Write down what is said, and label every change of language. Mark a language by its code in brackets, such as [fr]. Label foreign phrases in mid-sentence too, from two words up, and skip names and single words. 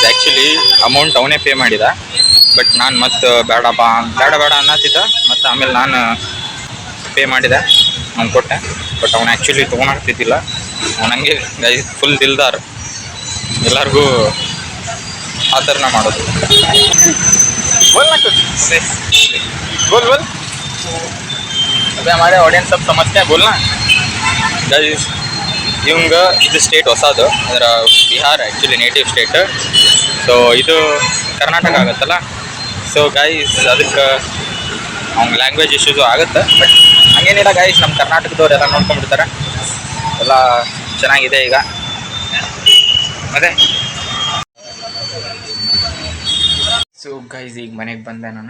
[en] actually amount [kn] ಅವನೇ ಪೇ ಮಾಡಿದ, ಬಟ್ ನಾನು ಮತ್ತೆ ಬೇಡ ಅನ್ನತ್ತಿದ್ದ. ಮತ್ತು ಆಮೇಲೆ ನಾನು ಪೇ ಮಾಡಿದೆ, ಅವ್ನು ಕೊಟ್ಟೆ. ಬಟ್ ಅವ್ನು ಆ್ಯಕ್ಚುಲಿ ತೊಗೊಳಾಗ್ತಿದ್ದಿಲ್ಲ. ಅವನಂಗೆ [en] guys full [kn] ದಿಲ್ದಾರ್, ಎಲ್ಲರಿಗೂ ಆ ಥರನ ಮಾಡೋದು. [hi] बोल अबे हमारे ऑडियंस सब समझते हैं, बोलना गाइस. [kn] ಇವಂಗ ಇದು ಸ್ಟೇಟ್ ಹೊಸದು, ಅಂದ್ರೆ ಬಿಹಾರ್ [en] actually native state. [kn] ಸೊ ಇದು ಕರ್ನಾಟಕ ಆಗುತ್ತಲ್ಲ. [en] so guys, [kn] ಅದಕ್ಕೆ ಅವ್ನ [en] language issues [kn] ಆಗುತ್ತೆ. ಬಟ್ ಹಂಗೇನಿಲ್ಲ ಗೈಸ್, ನಮ್ಮ ಕರ್ನಾಟಕದವ್ರು ಎಲ್ಲ ನೋಡ್ಕೊಂಡ್ಬಿಡ್ತಾರೆ. ಎಲ್ಲ ಚೆನ್ನಾಗಿದೆ ಈಗ. ಮತ್ತೆ [en] so guys, [kn] ಈಗ ಮನೆಗೆ ಬಂದೆ ನಾನು.